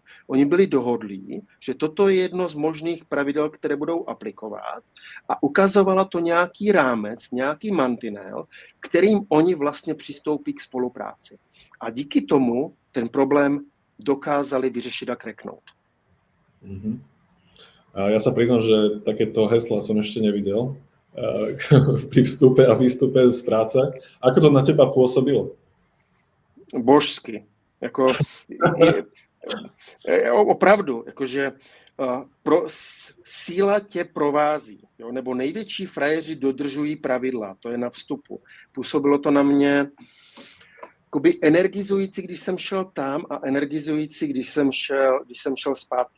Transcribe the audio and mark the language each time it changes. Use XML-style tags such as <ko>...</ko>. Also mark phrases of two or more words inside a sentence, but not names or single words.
<cs>Oni byli dohodlí, že toto je jedno z možných pravidel, které budou aplikovat a ukazovala to nějaký rámec, nějaký mantinel, kterým oni vlastně přistoupí k spolupráci. A díky tomu ten problém dokázali vyřešit a kreknout. Mm-hmm.</cs> <sk>A ja sa priznám, že takéto hesla som ešte nevidel pri vstupe a výstupe z práce. Ako to na teba pôsobilo? Božsky.</sk> <cs>Jako, opravdu, jakože síla tě provází, jo, nebo největší frajeři dodržují pravidla, to je na vstupu. Působilo to na mě jakoby energizující, když jsem šel tam a energizující, když jsem šel zpátky.</cs>